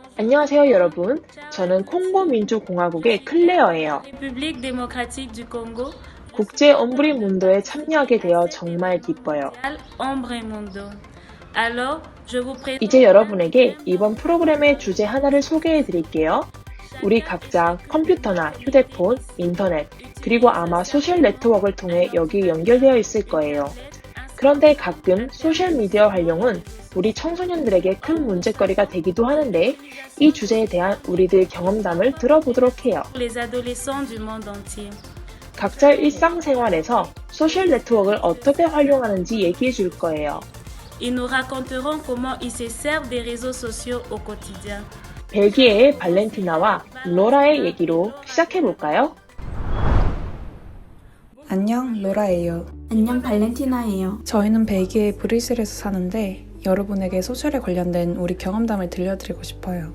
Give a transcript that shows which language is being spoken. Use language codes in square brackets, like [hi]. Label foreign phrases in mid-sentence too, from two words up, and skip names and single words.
[ko] 안녕하세요 여러분. 저는 콩고 민주공화국의 클레어예요. [fr] République démocratique du Congo, [ko] 국제 옴브리 문도에 참여하게 되어 정말 기뻐요. [fr] Ombre Mundo. Alors, je vous présente [ko] 이제 여러분에게 이번 프로그램의 주제 하나를 소개해 드릴게요. 우리 각자 컴퓨터나 휴대폰, 인터넷, 그리고 아마 소셜 네트워크를 통해 여기 연결되어 있을 거예요. 그런데 가끔 소셜미디어 활용은 우리 청소년들에게 큰 문제거리가 되기도 하는데 이 주제에 대한 우리들 경험담을 들어보도록 해요. [fr] les adolescents du monde entier. [ko] 각자 일상생활에서 소셜 네트워크를 어떻게 활용하는지 얘기해 줄 거예요. [fr] Ils nous raconteront comment ils se servent des réseaux sociaux au quotidien. [ko] 벨기에의 발렌티나와 로라의 얘기로 시작해 볼까요? 안녕, 로라예요. 안녕, 발렌티나예요. 저희는 벨기에 브뤼셀에서 사는데 여러분에게 소셜에 관련된 우리 경험담을 들려드리고 싶어요.